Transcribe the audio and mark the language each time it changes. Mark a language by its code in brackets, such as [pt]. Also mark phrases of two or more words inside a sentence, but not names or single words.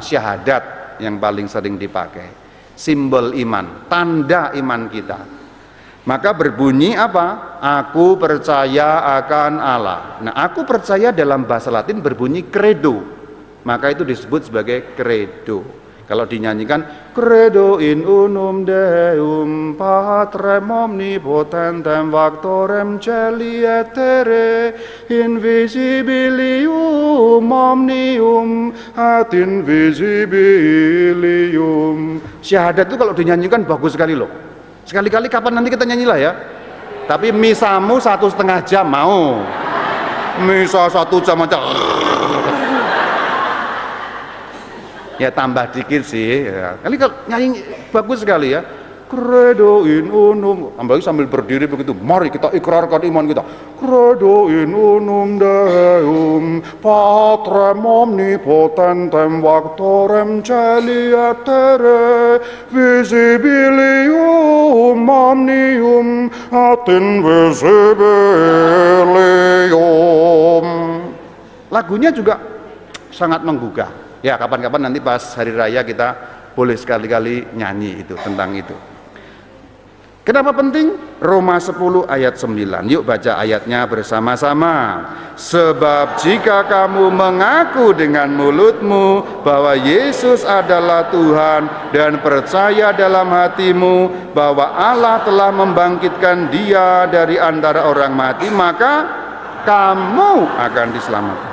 [id] Syahadat yang paling sering dipakai. Simbol iman, tanda iman kita. Maka berbunyi apa? Aku percaya akan Allah. Nah, aku percaya dalam bahasa Latin berbunyi credo. Maka itu disebut sebagai credo. Kalau dinyanyikan [la] credo in unum Deum Patrem omnipotentem factorem celi et terre invisibilium omnium et invisibilium. [id] Syahadat itu kalau dinyanyikan bagus sekali loh. Sekali-kali kapan nanti kita nyanyilah ya. Tapi misamu 1,5 jam mau. Misa 1 jam aja. Ya tambah dikit sih ya. Kali kalau nyanyi bagus sekali ya. [la] Credo in unum, [id] apalagi sambil berdiri begitu. Mari kita ikrarkan iman kita. [la] Credo in unum Deum Patrem omnipotentem factorem celi et terre visibilium omnium et invisibilium. [id] Lagunya juga sangat menggugah. Ya kapan-kapan nanti pas hari raya kita boleh sekali-kali nyanyi itu tentang itu. Kenapa penting? Roma 10 ayat 9. Yuk baca ayatnya bersama-sama. Sebab jika kamu mengaku dengan mulutmu bahwa Yesus adalah Tuhan dan percaya dalam hatimu bahwa Allah telah membangkitkan Dia dari antara orang mati, maka kamu akan diselamatkan.